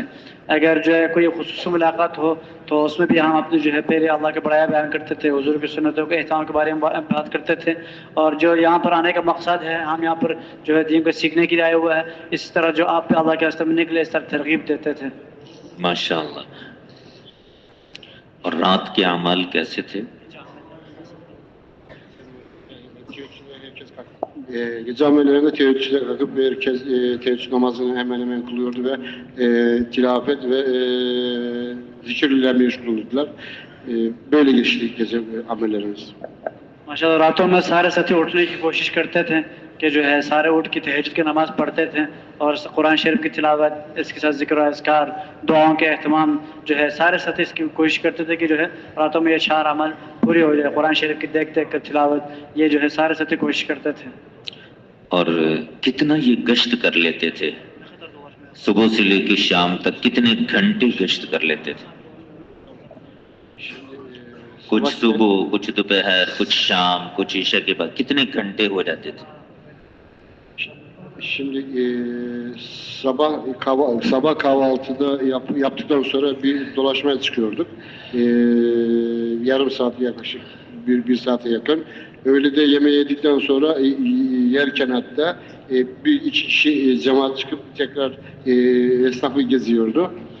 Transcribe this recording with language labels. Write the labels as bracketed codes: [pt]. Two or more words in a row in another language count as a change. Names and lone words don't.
[ur] اگر جو ہے کوئی خصوصی ملاقات ہو تو اس میں بھی ہم اپنے جو ہے پہلے اللہ کے بڑائی بیان کرتے تھے, حضور کی سنتوں کے اہتمام کے بارے میں بات کرتے تھے. اور جو یہاں پر آنے کا مقصد ہے ہم یہاں پر جو ہے دین کو سیکھنے کے لیے آئے ہوا ہے, اس طرح جو آپ پہ اللہ کے راستے میں نکلے اس طرح ترغیب دیتے تھے. ماشاءاللہ. اور رات کے اعمال کیسے تھے؟ [tr] Gece amellerinde teheccüde kalkıp herkes teheccüd namazını hemen hemen kılıyordu ve tilafet ve zikirle meşgul olurdular. Böyle geçti gece amellerimiz. [ur] ماشاءاللہ راتوں میں سارے ساتھی اٹھنے کی کوشش کرتے تھے کہ جو ہے سارے اٹھ کے تہجد کی نماز پڑھتے تھے اور قرآن شریف کی تلاوت, اس کے ساتھ ذکر و اذکار, دعاؤں کے اہتمام جو ہے سارے ساتھی اس کی کوشش کرتے تھے کہ جو ہے راتوں میں یہ 4 عمل پوری ہو جائے. قرآن شریف کی دیکھ دیکھ کر تلاوت, یہ جو ہے سارے ساتھی کوشش کرتے تھے. اور کتنا یہ گشت کر لیتے تھے؟ صبح سے لے کے شام تک کتنے گھنٹے گشت کر لیتے تھے؟ کچھ صبح, کچھ دوپہر, کچھ شام, کچھ عشاء کے بعد کتنے گھنٹے ہو جاتے تھے؟ [tr] Şimdi sabah kahvaltıda yaptıktan sonra bir dolaşmaya çıkıyorduk. Yarım saat yaklaşık, bir saate yakın. Öğlede yemeği yedikten sonra yerken hatta bir iki kişi cemaat çıkıp tekrar esnafı geziyordu.